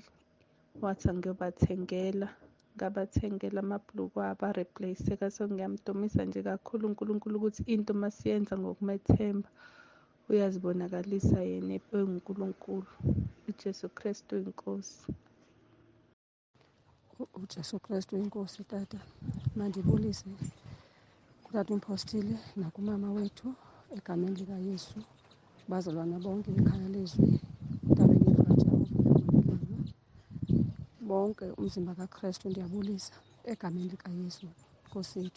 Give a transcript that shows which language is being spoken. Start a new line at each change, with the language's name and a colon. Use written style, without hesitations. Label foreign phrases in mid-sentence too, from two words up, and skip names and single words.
Zulu: Wathi angiyobathengela. Ngabathengela amabhulukwe abo areplace-eka. So ngiyamdumisa nje kakhulu uNkulunkulu ukuthi into masiyenza ngokumethemba uyazibonakalisa yena enguNkulunkulu. uJesu Kristu inkosi.
Xhosa: uJesu Kristu inkosi tata. Mandibulise kutata uMphostile nakumama wethu egameni likaYesu. Bazalwana bonke ekhaya leZwi, entabeni kaJehova bonke umzimba kaKristu ndiyabulisa egameni likaYesu Nkosi yethu.